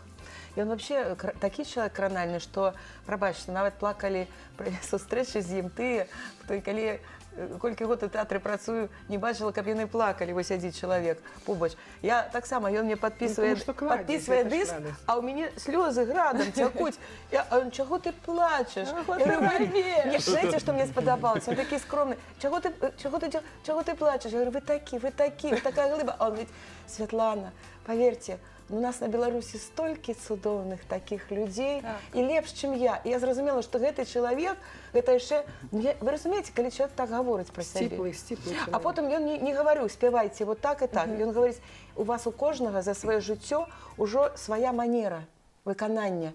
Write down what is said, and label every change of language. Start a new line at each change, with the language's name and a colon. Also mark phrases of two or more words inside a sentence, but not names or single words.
Belarusian: Ён вообще такі чалавек кранальны, што, прабачце, нават плакалі пры сустрэчы з ім тыя, хто і калі колькі год у тэатры працую, не бачыла, каб яны плакалі, вось сядзіць чалавек побач. Я таксама, ён мне падпісвае Ну, потому што кладзець, гэта ж дыск, радасць. а ў мяне слёзы градам цякуць. А он, чаго ты плачаш?
Russian: Я говорю, не знаете,
Belarusian: што мне спадабалася? Он такі скромны. Чаго ты плачаш?
Russian: Я говорю, вы такая глыба. А он говорит, Святлана, поверьте,
Belarusian: у нас на Беларусі столькі цудоўных такіх людзей, і лепш, чым я. І я зразумела, што гэты чалавек, гэта яшчэ... Вы разумееце, калі чалавек так гаворыць пра сябе? Сціплый А потым ён не гаварыў, спявайце вот так і так. Ён гаворыць, у вас у кожнага за сваё жыццё ўжо свая манера выканання.